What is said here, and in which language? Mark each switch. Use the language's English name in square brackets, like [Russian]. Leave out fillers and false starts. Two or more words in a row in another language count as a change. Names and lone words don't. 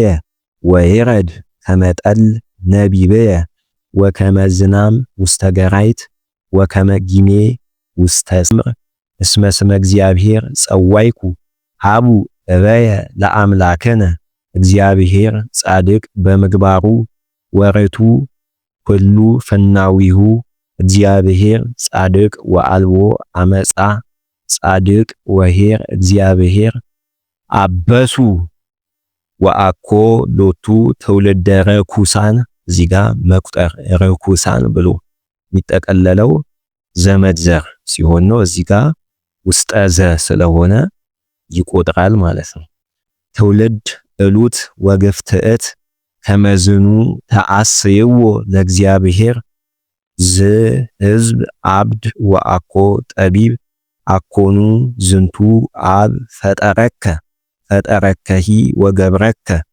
[Geez] ወይረድ ከመ ጠል ነቢብየ ወከመ ዝናም ውስተ ገራይት ወከመ ጊሜ ውስተ ጽምር። እስመ ስመ እግዚአብሔር ጸዋይኩ ሃቡ እበየ ለአምላክነ እግዚአብሔር ጻድቅ በምግባሩ ወርቱ ኩሉ ፍናዊሁ እግዚአብሔር ጻድቅ ወአልቦ አመፃ ጻድቅ ወኄር እግዚአብሔር አበሱ ወአኮ ሎቱ ትውልደ ረኩሳን። [Amharic] እዚህ ጋር መቁጠር ረኩሳን ብሎ የሚጠቀለለው ዘመድ ዘር ሲሆን ነው። እዚህ ጋር ውስጠ ዘ ስለሆነ ይቆጥራል ማለት ነው። [Geez] ትውልድ እሉት ወግፍትዕት ከመዝኑ ተአስይዎ ለእግዚአብሔር ዝ ሕዝብ አብድ ወአኮ ጠቢብ አኮኑ ዝንቱ አብ ፈጠረከ ፈጠረከሂ ወገብረከ